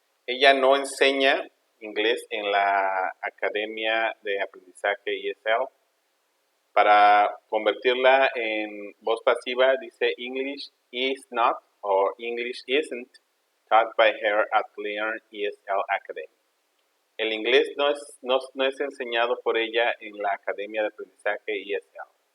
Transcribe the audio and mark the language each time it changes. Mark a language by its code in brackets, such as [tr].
[es] Ella no enseña inglés en la Academia de Aprendizaje ESL. Para convertirla en voz pasiva, dice [en] English is not or English isn't taught by her at Learn ESL Academy. [es] El inglés no es enseñado por ella en la Academia de Aprendizaje ESL.